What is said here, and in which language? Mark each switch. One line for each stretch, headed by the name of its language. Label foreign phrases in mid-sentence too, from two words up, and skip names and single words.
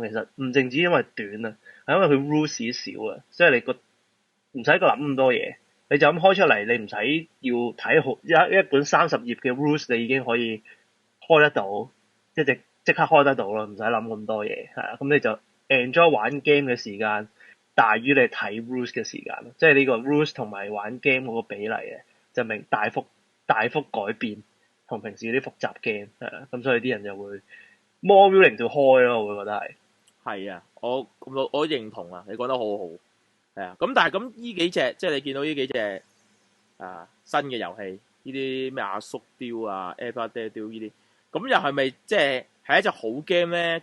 Cantonese: 其實唔淨止因為短啊，係因為佢 rules 少啊，即係你唔使諗咁多嘢，你就咁開出嚟，你唔使要睇好一本30頁嘅 rules， 你已經可以開得到，即刻開得到咯，唔使諗咁多嘢，係啊，咁你就 enjoy 玩 game 嘅時間大於你睇 rules 嘅時間，即係呢個 rules 同埋玩 game 嗰個比例嘅，就大幅改變。同平時啲複雜 game 係啊，咁所以啲人就會
English: more willing to
Cantonese: 開咯，我會覺得係。係啊，我認同啊，你講得好好。係啊，咁但係咁呢幾隻，即係你見到呢幾隻新嘅遊戲，呢啲咩阿叔雕啊、Everyday 雕呢啲，咁又係咪即係一隻好 game 咧？